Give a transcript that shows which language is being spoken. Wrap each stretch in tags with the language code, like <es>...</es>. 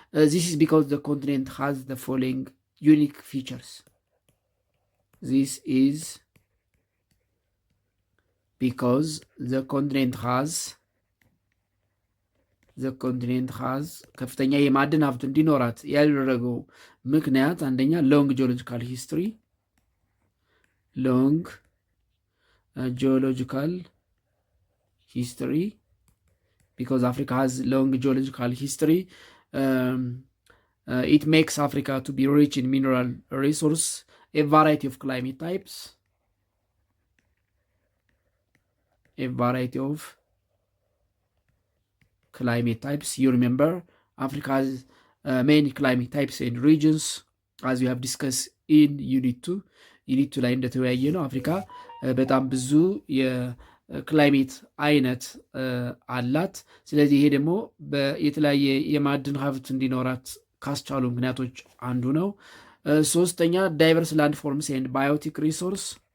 <en>ዚስ ኢዝ ቢካዝ ዘ ኮንቲኔንት ሃዝ ዘ ፎሎዊንግ ዩኒክ ፊቸርስ። ዚስ ኢዝ ቢካዝ ዘ ኮንቲኔንት ሃዝ</en> <am>ከፍተኛ የማዕድን ሀብት እንዲኖራት ያደረገው ምክንያት አንደኛ</am> <en>ሎንግ ጂኦሎጂካል ሂስትሪ፣ ሎንግ geological history, because Africa has long geological history. It makes Africa to be rich in mineral resource, a variety of climate types, You remember Africa has many climate types and regions, as we have discussed in Unit 2.</en> <am>ዩኒት ላይ እንደተወያየ ነው አፍሪካ በጣም ብዙ የክላይሜት አይነት አላት። ስለዚህ ይሄ ደግሞ የተለያየ የማዕድን ሀብት እንዲኖራት ካስቻሉ ምክንያቶች አንዱ ነው። ሶስተኛ</am> <en>ዳይቨርስ ላንድ ፎርምስ ኤንድ ባዮቲክ ሪሶርስ፣</en>